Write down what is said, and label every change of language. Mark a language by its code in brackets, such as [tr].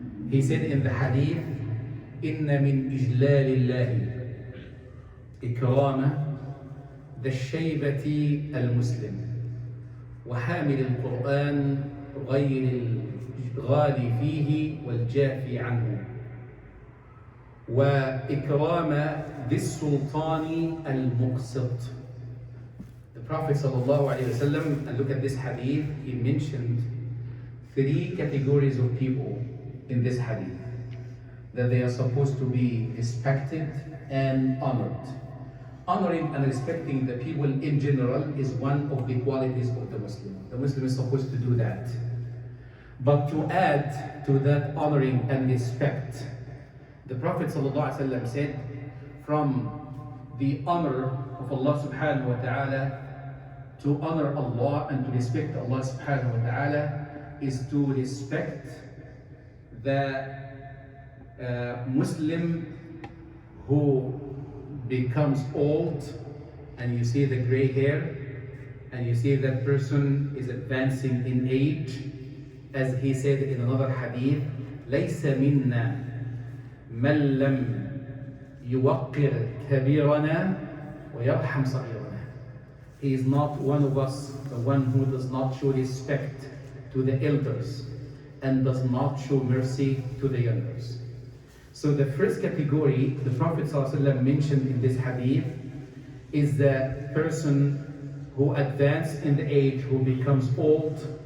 [en] He said in the hadith, [ar] "Inna min ijlalillahi ikrama الشيبة المسلم وحامل القرآن غير الغالي فيه والجافي عنه وإكرام ذي السلطان المقسط." [en] The Prophet sallallahu alaihi wasallam, and look at this hadith, he mentioned three categories of people in this hadith, that they are supposed to be respected and honored. Honoring and respecting the people in general is one of the qualities of the Muslim. The Muslim is supposed to do that. But to add to that honoring and respect, the Prophet ﷺ said, from the honor of Allah subhanahu wa ta'ala, to honor Allah and to respect Allah subhanahu wa ta'ala is to respect the Muslim who becomes old, and you see the gray hair, and you see that person is advancing in age. As he said in another hadith, [ar] لَيْسَ مِنَّا مَنْ لَمْ يُوَقِّرْ كَبِيرَنَا وَيَرْحَمْ صَغِيرَنَا. [en] He is not one of us, the one who does not show respect to the elders and does not show mercy to the youngers. So the first category the Prophet ﷺ mentioned in this hadith is the person who advances in the age, who becomes old.